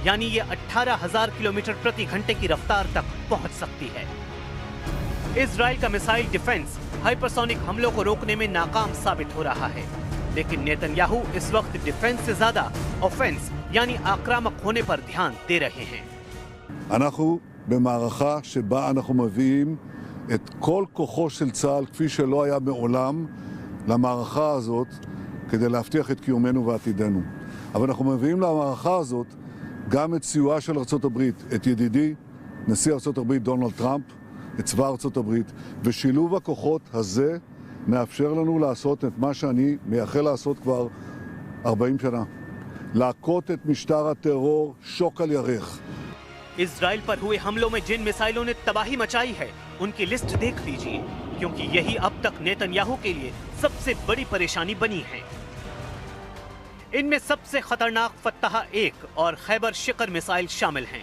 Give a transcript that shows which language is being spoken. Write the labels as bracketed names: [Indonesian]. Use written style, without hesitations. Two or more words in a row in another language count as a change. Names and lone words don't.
[Hindi] यानी ये 18,000 किलोमीटर प्रति घंटे की रफ्तार तक पहुंच सकती है। इजराइल का [English] missile defense [Hindi] हाइपरसोनिक हमलों को रोकने में नाकाम साबित हो रहा है, लेकिन नेतन्याहू इस वक्त डिफेंस से ज्यादा ऑफेंस यानी आक्रामक होने पर ध्यान दे रहे हैं। [Hebrew] אנחנו במערכה שבה אנחנו מביאים את כל כוחו של צה"ל כפי שלא היה מעולם למערכה הזאת כדי להבטיח את קיומנו ועתידנו. אבל אנחנו מביאים למערכה הזאת גם את סיועה של ארצות הברית, את ידידי נשיא ארצות הברית דונלד טראמפ, את צבא ארצות הברית, ושילוב הכוחות הזה מאפשר לנו לעשות את מה שאני מייחל לעשות כבר 40 שנה. להכות את משטר הטרור שוק על ירך. [Hindi] इजराइल पर हुए हमलों में जिन मिसाइलों ने तबाही मचाई है उनकी लिस्ट देख लीजिए, क्योंकि यही अब तक नेतन्याहू के लिए सबसे बड़ी परेशानी बनी है। इनमें सबसे खतरनाक फत्ताह-1 और खैबर शिकर मिसाइल शामिल हैं।